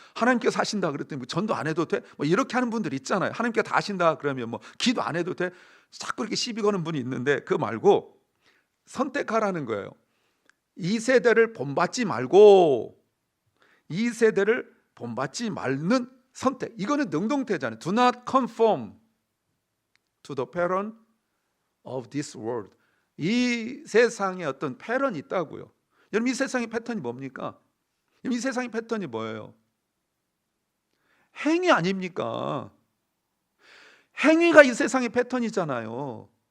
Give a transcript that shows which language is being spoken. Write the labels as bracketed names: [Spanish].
[Korean] 하나님께서 하신다 그랬더니 전도 안 해도 돼? 이렇게 하는 분들 있잖아요. 하나님께서 다 하신다 그러면 기도 안 해도 돼? 자꾸 이렇게 시비 거는 분이 있는데, 그거 말고 선택하라는 거예요. 이 세대를 본받지 말고, 이 세대를 본받지 말는 선택. 이거는 능동태잖아요. [English] Do not conform to the pattern of this world. [Korean] 이 세상에 어떤 패턴이 있다고요. 여러분, 이 세상의 패턴이 뭡니까? 이 세상의 패턴이 뭐예요? 행위 아닙니까? 행위가 이 세상의 패턴이잖아요.